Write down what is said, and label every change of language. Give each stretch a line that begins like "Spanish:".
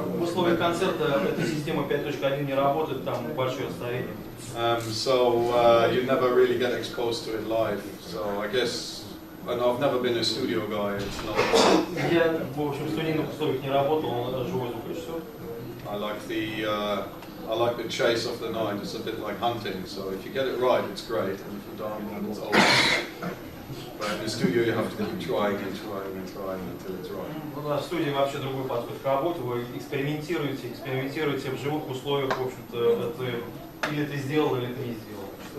Russian: В условиях концерта эта система 5.1 не работает, там большое расстояние.
English: So you never really get exposed to it live. So I guess and I've never been a studio guy. It's not.
Russian: Я, в общем, в студийных условиях не работал, он живой звукорежиссер.
English: I like the chase of the night. It's a bit like hunting. So if you get it right, it's great, and if you don't, then it's over. But in the studio, you have to keep trying and trying and trying until it's right.
Russian: В студии вообще другой подход к работе. Вы экспериментируете в живых условиях, в общем-то, или ты сделал, или ты не сделал.